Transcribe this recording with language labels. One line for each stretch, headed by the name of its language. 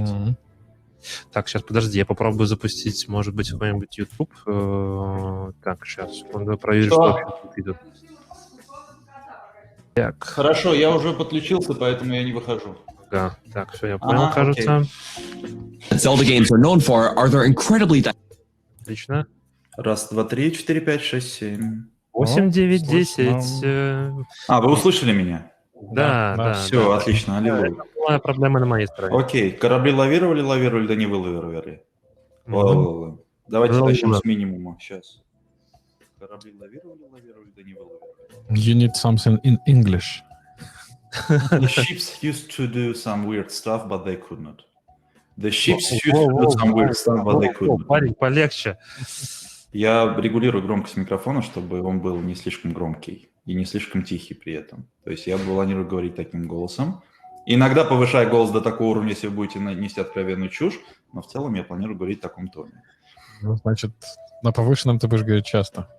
Russian: Mm-hmm. Так, сейчас, подожди, я попробую запустить, может быть, какой-нибудь YouTube. Так, сейчас, секунду, проверю, что вообще тут идет. Так. Хорошо, я уже подключился, поэтому я не выхожу. Да, так, все, я понял, кажется.
English: Zelda games are known for are their incredibly...
Russian: Отлично. 1, 2, 3, 4, 5, 6, 7. 8, 9, 10. Вы услышали меня? Да. Все, отлично, аллилуйя. Это была проблема на моей стороне. Окей, корабли лавировали, да не вылавировали. Давайте начнем с минимума. Сейчас. Корабли лавировали, да не вылавировали.
English: You need something in English. The ships used to do some weird stuff, but they could not. The ships used to do some weird stuff, but they could not.
Russian: Парень, полегче. Я регулирую громкость микрофона, чтобы он был не слишком громкий и не слишком тихий при этом. То есть я планирую говорить таким голосом Иногда повышая голос до такого уровня, если вы будете нести откровенную чушь, но в целом я планирую говорить в таком тоне. Ну, значит, на повышенном ты будешь говорить часто.